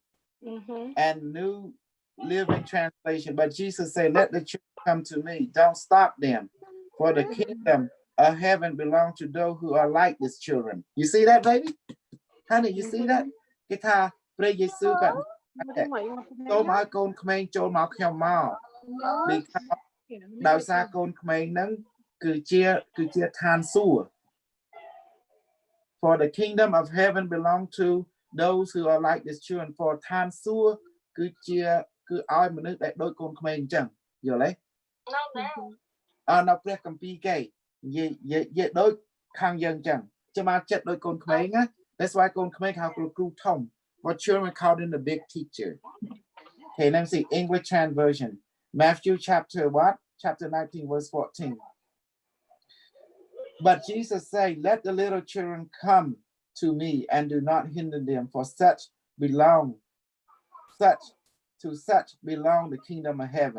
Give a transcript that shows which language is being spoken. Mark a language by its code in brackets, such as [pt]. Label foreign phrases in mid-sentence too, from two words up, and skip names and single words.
[en] Mm-hmm. And New Living Translation. But Jesus said, let the children come to me. Don't stop them. For the kingdom of heaven belongs to those who are like these children. You see that, baby? Honey, you see that? Guitar, pray Jesus got [km] ចូលមកឲ្យកូនក្មេងចូលមកខ្ញុំមក [en] because [km] ដោយសារកូនក្មេងហ្នឹងគឺជាឋានសួគ៌ [en] for the kingdom of heaven belong to those who are like this children. [km] For ឋានសួគ៌គឺជាគឺឲ្យមនុស្សដែលដូចកូនក្មេងអញ្ចឹងយល់ទេនៅព្រះគម្ពីរគេនិយាយដូចខាងយើងអញ្ចឹងចាំមកចិត្តដូចកូនក្មេងណា [en] That's why [km] កូនក្មេងហៅគ្រូធំ [en] for children called in the big teacher. Okay, let me see English translation. Matthew chapter what? Chapter 19 verse 14. But Jesus said, let the little children come to me and do not hinder them, for such belong the kingdom of heaven.